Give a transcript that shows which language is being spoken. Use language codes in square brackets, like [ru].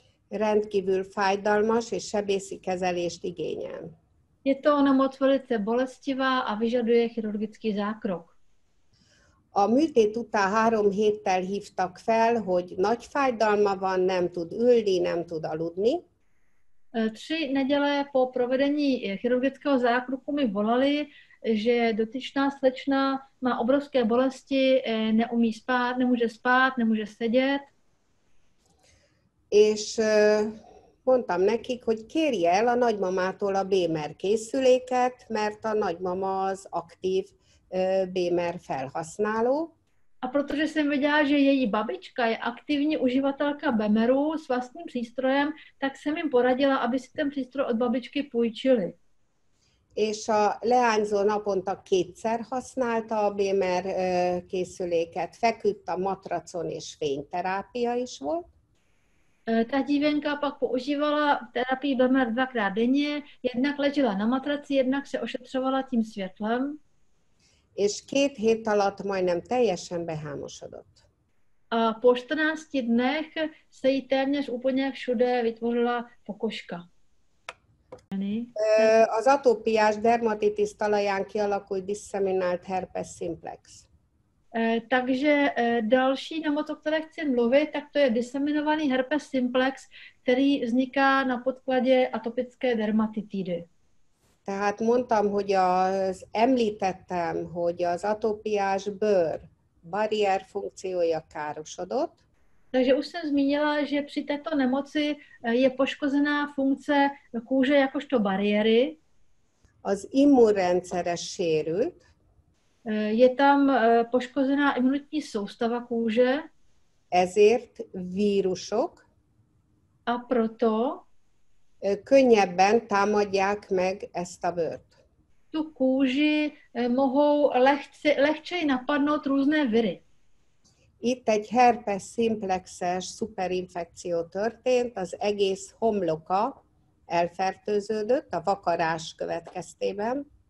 [hu] Rendkívül fájdalmas és sebészi kezelést igényel. [cs] Je to nemoc velice bolestivá a vyžaduje chirurgický zákrok. [hu] A műtét után 3 héttel hívtak fel, hogy nagy fájdalma van, nem tud ülni, nem tud aludni. [cs] 3 neděle po provedení chirurgického zákroku mi volali, že dotyčná slečna má obrovské bolesti, neumí spát, nemůže sedět. [hu] És mondtam nekik, hogy kérje el a nagymamától a BMR készüléket, mert a nagymama az aktív BMR felhasználó. [cs] A protože jsem věděla, že její babička je aktivní uživatelka BMRu s vlastním přístrojem, tak jsem jim poradila, aby si ten přístroj od babičky půjčili. [hu] És a leányzó naponta 2-szer használta a BMR készüléket, feküdt a matracon és fényterápia is volt. [cs] Ta dívenka pak používala terapii BMR 2krát denně, jednak ležela na matraci, jednak se ošetřovala tím světlem. [hu] És 2 hét alatt majdnem teljesen behámosodott. [cs] A po 14 dnech se jí téměř úplně všude vytvořila pokožka. [hu] Az atópiás dermatitis talaján kialakult disseminált herpes simplex. [cs] Takže další nemoc, o které chci mluvit, tak to je diseminovaný herpes simplex, který vzniká na podkladě atopické dermatitidy. [hu] Tehát mondtam, hogy említettem, hogy az atópiás bőr barrier funkciója károsodott. [cs] Takže už jsem zmínila, že při této nemoci je poškozená funkce kůže jakožto bariéry. [hu] Az immunrendszere sérült. [cs] Je tam poškozená imunitní soustava kůže. [hu] Ezért vírusok [cs] A proto [hu] könnyebben támadják meg ezt a bőrt. [cs] Tu kůži mohou lehčeji napadnout různé viry. [hu] Itt egy herpes simplexes szuperinfekció történt, az egész homloka elfertőződött a vakarás következtében.